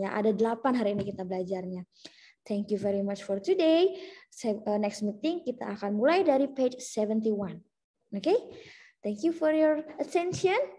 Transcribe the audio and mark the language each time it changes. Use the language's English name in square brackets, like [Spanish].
[Indonesian] Ya, ada 8 hari ini kita belajarnya. [English] Thank you very much for today. [Indonesian] Next meeting kita akan mulai dari page 71. [English] Okay? Thank you for your attention.